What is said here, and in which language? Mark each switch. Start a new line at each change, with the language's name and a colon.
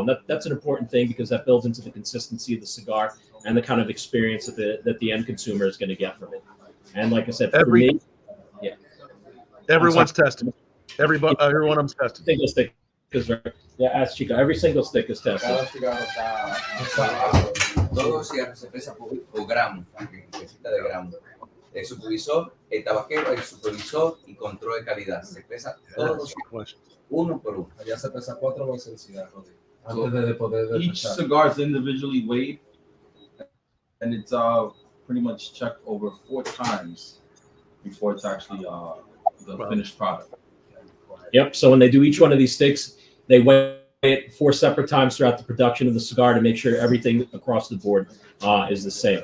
English: And that's an important thing, because that builds into the consistency of the cigar and the kind of experience that the end consumer is going to get from it. And like I said, for me, everyone's tested. Everyone of them's tested. Single stick is right. Yeah, ask Chico. Every single stick is tested.
Spanish: Todo cigarro se pesa por gramo, pesita de gramo. El supervisor, el tabaquero, el supervisor y control de calidad. Se pesa todos uno por uno. Allá se pesa 4 veces el cigarro.
English: Each cigar is individually weighed, and it's pretty much checked over 4 times before it's actually the finished product. Yep. So when they do each one of these sticks, they weigh it 4 separate times throughout the production of the cigar to make sure everything across the board is the same.